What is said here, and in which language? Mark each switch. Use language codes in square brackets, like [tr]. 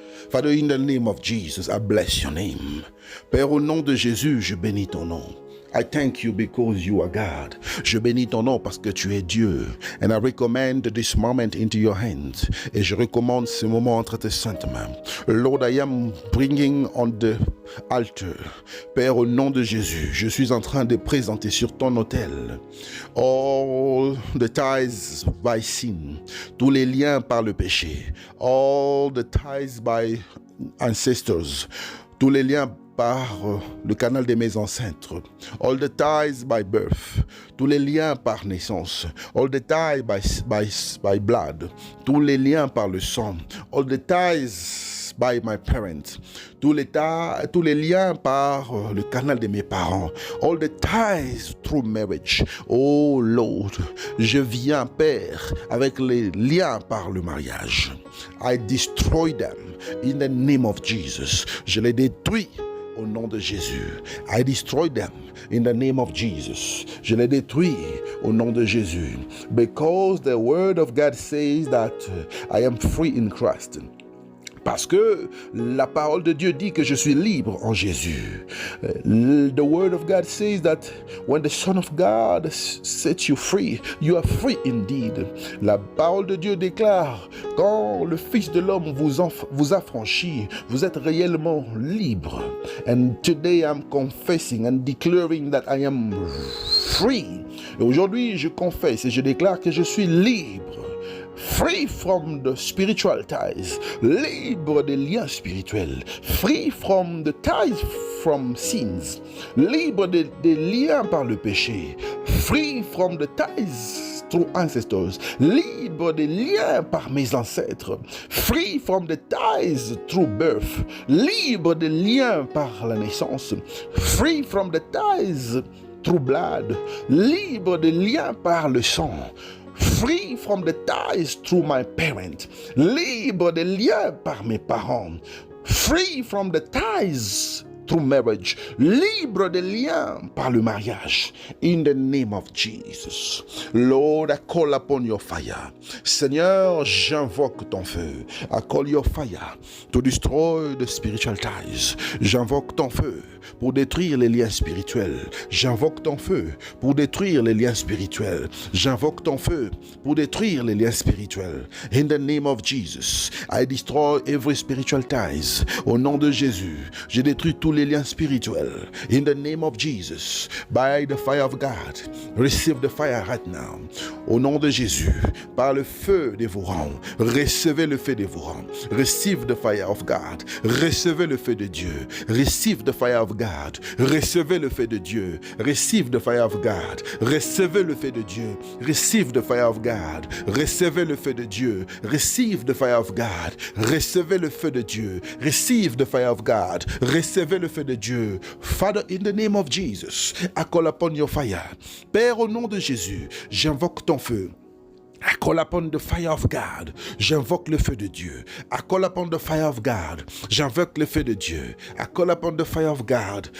[en] Father, in the name of Jesus, I bless your name. [fr] Père, au nom de Jésus, je bénis ton nom. [en] I thank you because you are God. [fr] Je bénis ton nom parce que tu es Dieu. [en] And I recommend this moment into your hands. [fr] Et je recommande ce moment entre tes saintes mains. [en] Lord, I am bringing on the altar. [fr] Père, au nom de Jésus, je suis en train de présenter sur ton autel [en] all the ties by sin. [fr] Tous les liens par le péché. [en] All the ties by ancestors. [fr] Tous les liens par le canal de mes ancêtres. [en] All the ties by birth. [fr] Tous les liens par naissance. [en] All the ties by blood. [fr] Tous les liens par le sang. [en] All the ties by my parents. [fr] Tous les liens par le canal de mes parents. [en] All the ties through marriage. Oh Lord, [fr] je viens, Père, avec les liens par le mariage. [en] I destroy them in the name of Jesus. [fr] Je les détruis au nom de Jésus. [en] I destroy them in the name of Jesus. [fr] Je les détruis au nom de Jésus. [en] Because the word of God says that I am free in Christ. [fr] Parce que la parole de Dieu dit que je suis libre en Jésus. [en] The word of God says that when the Son of God sets you free, you are free indeed. [fr] La parole de Dieu déclare, quand le Fils de l'homme vous affranchit, vous êtes réellement libre. [en] And today I'm confessing and declaring that I am free. [fr] Et aujourd'hui, je confesse et je déclare que je suis libre. [en] Free from the spiritual ties, [fr] libre des liens spirituels, [en] free from the ties from sins, [fr] libre des liens par le péché, [en] free from the ties through ancestors, [fr] libre des liens par mes ancêtres, [en] free from the ties through birth, [fr] libre des liens par la naissance, [en] free from the ties through blood, [fr] libre des liens par le sang. [en] Free from the ties through my parents. [fr] Libre des liens par mes parents. [en] Free from the ties through marriage. [fr] Libre des liens par le mariage. [en] In the name of Jesus. Lord, I call upon your fire. [fr] Seigneur, j'invoque ton feu. [en] I call your fire to destroy the spiritual ties. [fr] J'invoque ton feu pour détruire les liens spirituels. J'invoque ton feu pour détruire les liens spirituels. J'invoque ton feu pour détruire les liens spirituels. [en] In the name of Jesus, I destroy every spiritual ties. [fr] Au nom de Jésus, je détruis tous les les liens spirituels. [en] In the name of Jesus, by the fire of God, receive the fire right now. [fr] Au nom de Jésus, par le feu dévorant, recevez le feu dévorant. [en] Receive the fire of God. [fr] Recevez le feu de Dieu. [en] Receive the fire of God. [fr] Recevez le feu de Dieu. [en] Receive the fire of God. [fr] Recevez le feu de Dieu. [en] Receive the fire of God. [fr] Recevez le feu de Dieu. [en] Receive the fire of God. [fr] Recevez le feu de Dieu. [en] Receive the fire of God. [fr] Recevez le feu de Dieu. [en] Father, in the name of Jesus, I call upon your fire. [fr] Père, au nom de Jésus, j'invoque ton feu. [en] I call upon the fire of God. [fr] J'invoque le feu de Dieu. [en] I call upon the fire of God. [fr] J'invoque le feu de Dieu. [en] I call upon the fire of God.